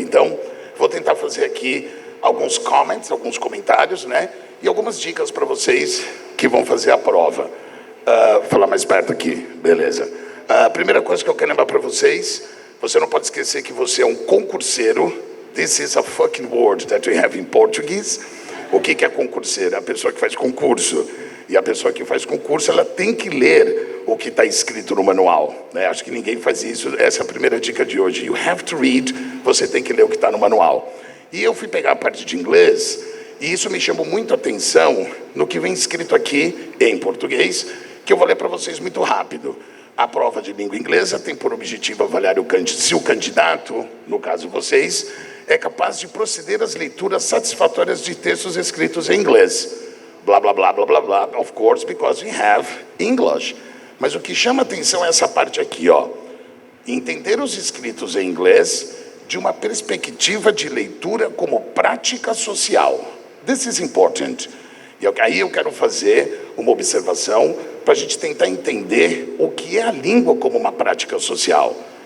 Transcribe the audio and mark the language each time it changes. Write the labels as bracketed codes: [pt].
[pt] Então, vou tentar fazer aqui alguns comentários, né? E algumas dicas para vocês que vão fazer a prova. Vou falar mais perto aqui, beleza. A primeira coisa que eu quero lembrar para vocês, você não pode esquecer que você é um concurseiro. [en] This is a fucking word that we have in Portuguese. [pt] O que é concurseiro? É a pessoa que faz concurso. E a pessoa que faz concurso, ela tem que ler o que está escrito no manual, né? Acho que ninguém faz isso. Essa é a primeira dica de hoje. [en] You have to read. [pt] Você tem que ler o que está no manual. E eu fui pegar a parte de inglês, e isso me chamou muito a atenção no que vem escrito aqui em português, que eu vou ler para vocês muito rápido. A prova de língua inglesa tem por objetivo avaliar se o candidato, no caso vocês, é capaz de proceder às leituras satisfatórias de textos escritos em inglês. Blá, blá, blá, blá, blá, blá. [en] Of course, because we have English. [pt] Mas o que chama atenção é essa parte aqui, ó. Entender os escritos em inglês de uma perspectiva de leitura como prática social. [en] This is important. [pt] E aí eu quero fazer uma observação para a gente tentar entender o que é a língua como uma prática social.